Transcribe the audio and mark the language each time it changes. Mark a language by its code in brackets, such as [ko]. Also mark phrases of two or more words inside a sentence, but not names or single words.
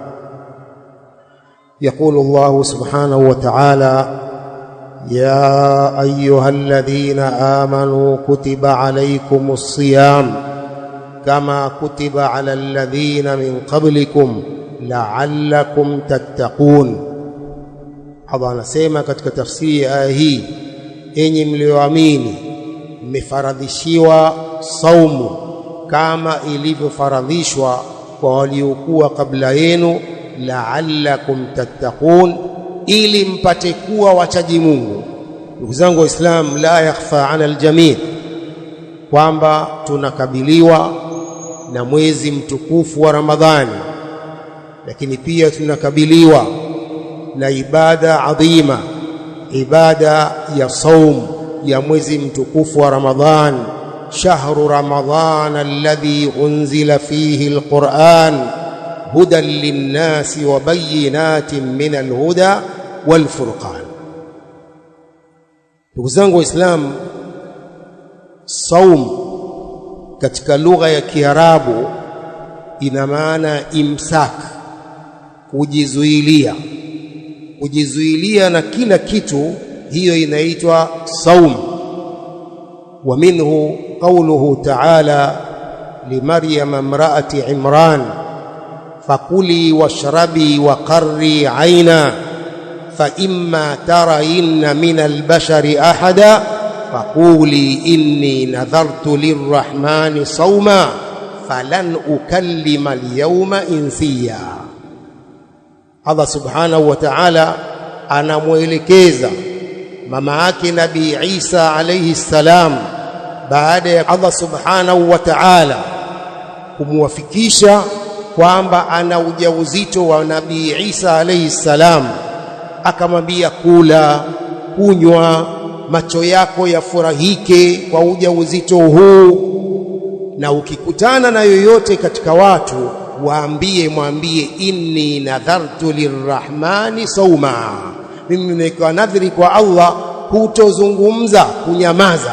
[ar] يقول الله سبحانه وتعالى: يا أيها الذين آمنوا كتب عليكم الصيام كما كتب على الذين من قبلكم لعلكم تتقون. [sw] Allah anasema katika tafsiri ya aya hii, enyi mlioamini, mmefaradhishiwa saumu kama ilivyofaradhishwa kwa waliokuwa kabla yenu, [ar] لعلكم تتقون, [sw] ili mpate kuwa wachaji Mungu. Ndugu zangu Waislamu, [ar] لا يخفى على الجميع [sw] kwamba tunakabiliwa na mwezi mtukufu wa Ramadhani, lakini pia tunakabiliwa na ibada adhima, ibada ya saum ya mwezi mtukufu wa Ramadhan. [ar] شهر رمضان الذي أنزل فيه القرآن هدى للناس وبينات من الهدى والفرقان. [sw] Ndugu zangu Waislamu, saum katika lugha ya Kiarabu ina maana imsak, kujizuilia na kila kitu, hiyo inaitwa saum. [ar] ومنه قوله تعالى لمريم امرأة عمران فكلي واشربي وقري عينا فإما ترين من البشر أحدا فقولي إني نذرت للرحمن صوما فلن أكلم اليوم إنسيا. الله سبحانه وتعالى [sw] anamuelekeza mama yake Nabii Isa [ar] عليه السلام, [sw] baada ya [ar] الله سبحانه وتعالى [sw] kumwafikisha kwamba ana ujauzito wa Nabii Isa [ar] عليه السلام, [sw] akamwambia kula, kunywa, macho yako yafurahike kwa ujauzito huu, na ukikutana na yoyote katika watu mwambie [ar] إني نذرت للرحمن صوما, [sw] mimi nimeweka nadhiri kwa Allah kutozungumza, kunyamaza.